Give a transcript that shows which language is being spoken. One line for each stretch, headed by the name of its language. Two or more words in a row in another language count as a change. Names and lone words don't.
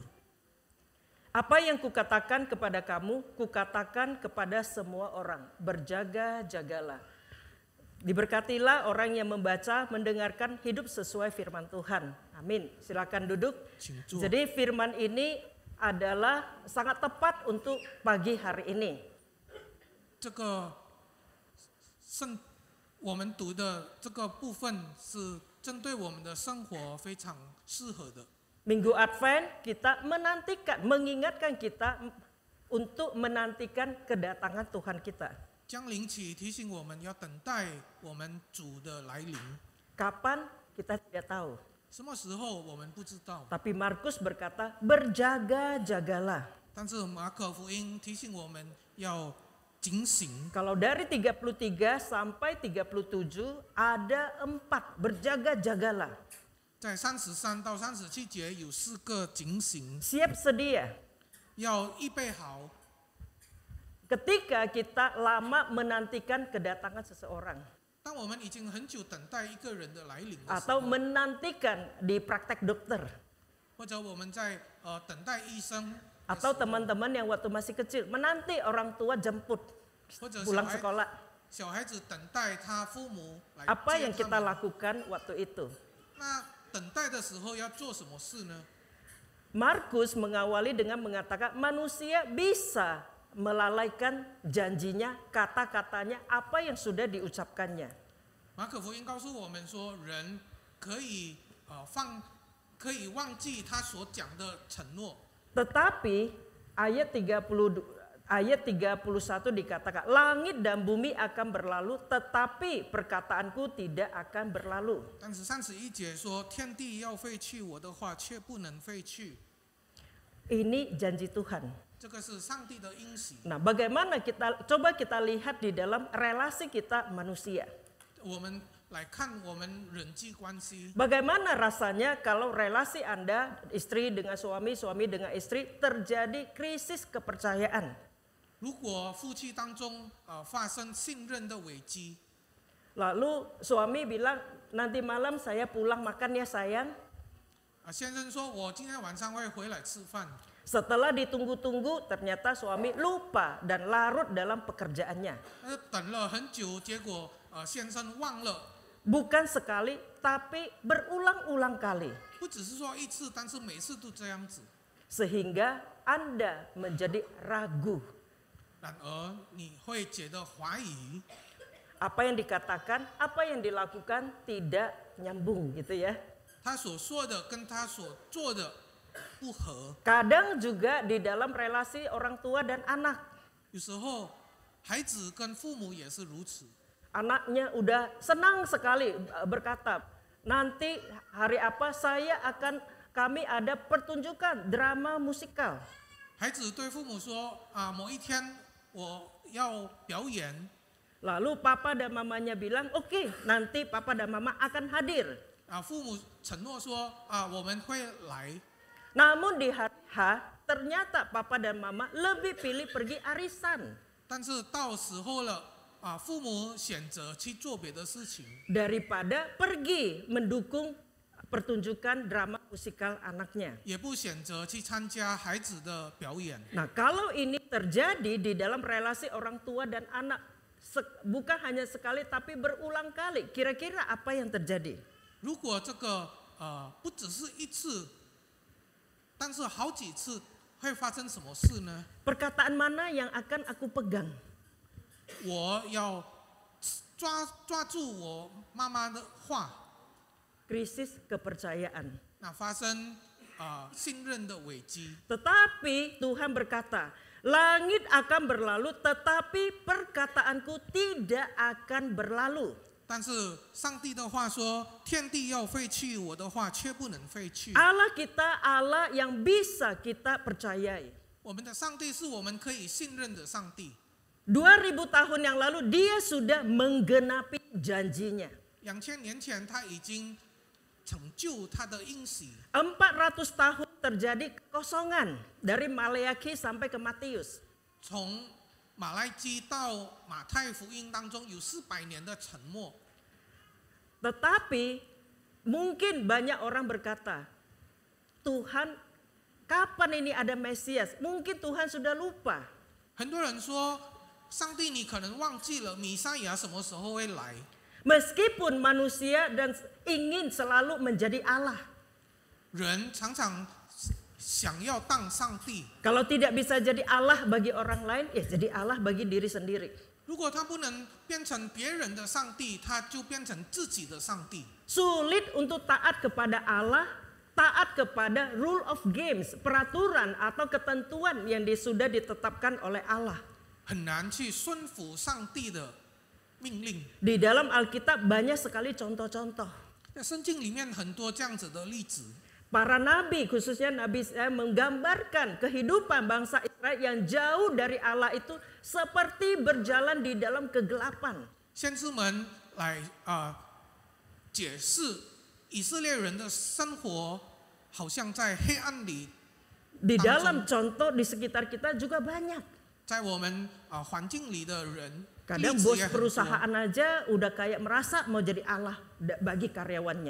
Indonesian: Apa yang kukatakan kepada kamu, kukatakan kepada semua orang, berjaga-jagalah. Diberkatilah orang yang membaca, mendengarkan, hidup sesuai firman Tuhan. Amin. Silakan duduk. Jadi firman ini adalah sangat tepat untuk pagi hari ini.
Chinese: 这个我们读的这个部分是针对我们的生活非常适合的。
Indonesian: Minggu Advent kita menantikan, mengingatkan kita untuk menantikan kedatangan Tuhan kita.
Chinese: 降临期提醒我们要等待我们主的来临。
Indonesian: Kapan kita tidak tahu.
Chinese: 什么时候我们不知道，
Indonesian: Tapi Markus berkata berjaga-jagalah.
Chinese: 但是马可福音提醒我们要警醒。
Indonesian: Kalau dari 33 sampai 37 ada 4 berjaga-jagalah.
Chinese: 在33到37节有4个警醒，
Indonesian: Siap sedia.
Chinese: 要预备好。
Indonesian: Ketika kita lama menantikan kedatangan seseorang
Chinese: 当我们已经很久等待一个人的来临的时
Indonesian: atau
Chinese: 候，
Indonesian: menantikan di praktek dokter
Chinese: 或者我们在等待医生，
Indonesian: atau teman-teman yang waktu masih kecil menanti orang tua jemput
Chinese: 或者
Indonesian: pulang sekolah.
Chinese: 小孩子等待他父母来
Indonesian: Apa
Chinese: 接
Indonesian: yang
Chinese: 他
Indonesian: kita
Chinese: 们。
Indonesian: lakukan waktu itu?
Chinese: 那等待的时候要做什么事呢？
Indonesian: Markus mengawali dengan mengatakan manusia bisa melalaikan janjinya, kata-katanya, apa yang sudah diucapkannya.
Chinese: 马可福音告诉我们说，人可以可以忘记他所讲的承诺。
Indonesian: Tetapi ayat 31 dikatakan, langit dan bumi akan berlalu, tetapi perkataanku tidak akan berlalu.
Chinese: 但是31节说，天地要废去，我的话却不能废去。
Indonesian: Ini janji Tuhan.
Chinese: 这个是上帝的应许。
Indonesian: Nah, bagaimana coba kita lihat di dalam relasi kita manusia.
Chinese: 我们来看我们人际关系，
Indonesian: Bagaimana rasanya kalau relasi Anda, istri dengan suami, suami dengan istri, terjadi krisis kepercayaan.
Chinese: 如果夫妻当中发生信任的危机，
Indonesian: Lalu suami bilang, nanti malam saya pulang makan ya sayang.
Chinese: 先生说：“我今天晚上会回来吃饭。”
Indonesian: Setelah ditunggu-tunggu, ternyata suami lupa dan larut dalam pekerjaannya.
Chinese: 等了很久，结果先生忘了。
Indonesian: Bukan sekali, tapi berulang-ulang kali.
Chinese: 不只是说一次，但是每次都这样子。
Indonesian: Sehingga Anda menjadi ragu.
Chinese: 然而你会觉得怀疑，
Indonesian: Apa yang dikatakan, apa yang dilakukan tidak nyambung gitu ya.
Chinese: 他所说的跟他所做的不合。
Indonesian: Kadang juga di dalam relasi orang tua dan anak.
Chinese: 有时候孩子跟父母也是如此。
Indonesian: Anaknya udah senang sekali berkata, nanti hari apa kami ada pertunjukan drama musikal.
Chinese: 孩子对父母说：“某一天我要表演。”
Indonesian: Lalu papa dan mamanya bilang, oke, nanti papa dan mama akan hadir.
Chinese: 父母承诺说：“我们会来。”
Indonesian: Namun di hari H, ternyata papa dan mama lebih pilih pergi arisan.
Chinese: 但是到时候了，父母选择去做别的事情，
Indonesian: Daripada pergi mendukung pertunjukan drama musikal anaknya.
Chinese: 也不选择去参加孩子的表演。
Indonesian: Nah, kalau ini terjadi di dalam relasi orang tua dan anak, bukan hanya sekali tapi berulang kali, kira-kira apa yang terjadi?
Chinese: 如果这个不只是一次，但是好几次，会发生什么事呢？
Indonesian: Perkataan mana yang akan aku pegang?
Chinese: 我要抓住我妈妈的话，
Indonesian: Krisis kepercayaan.
Chinese: 那发生信任的危机。
Indonesian: Tetapi Tuhan berkata, langit akan berlalu tetapi perkataanku tidak akan berlalu.
Chinese: 但是上帝的话说：“天地要废去，我的话却不能废去。”
Indonesian: Allah kita Allah yang bisa kita percayai.
Chinese: 我们的上帝是我们可以信任的上帝。
Indonesian: 2000 tahun yang lalu dia sudah menggenapi janjinya.
Chinese: 2000 年前，他已经成就他的应许。
Indonesian: 400 tahun terjadi kekosongan dari Maleakhi sampai ke Matius.
Chinese: 从马来基到马太福音当中有400年的沉默。
Indonesian: Tetapi mungkin banyak orang berkata, Tuhan, kapan ini ada Mesias? Mungkin Tuhan sudah lupa.
Chinese: 很多人说，上帝你可能忘记了弥赛亚什么时候会来。
Indonesian: Meskipun manusia dan ingin selalu menjadi Allah.
Chinese: 人常常想要当上帝，
Indonesian: Kalau tidak bisa jadi Allah bagi orang lain, ya jadi Allah bagi diri sendiri.
Chinese: 如果他不能变成别人的上帝，他就变成自己的上帝。
Indonesian: Sulit untuk taat kepada Allah, taat kepada
English: rule of games,
Indonesian: peraturan atau ketentuan yang sudah ditetapkan oleh Allah.
Chinese: 很难去顺服上帝的命令。
Indonesian: Di dalam Alkitab banyak sekali contoh-contoh.
Chinese: 在圣经里面很多这样子的例子，
Indonesian: Para nabi, khususnya Nabi Israel, menggambarkan kehidupan bangsa Israel yang jauh dari Allah itu seperti berjalan di dalam kegelapan.
Chinese: 先知们来解释以色列人的生活，好像在黑暗里。
Indonesian: Di dalam contoh di sekitar kita juga banyak.
Chinese: 在我们环境里的人，
Indonesian: Kadang
Chinese: 例子
Indonesian: bos
Chinese: 也很多。
Indonesian: perusahaan aja udah kayak merasa mau jadi Allah bagi karyawannya.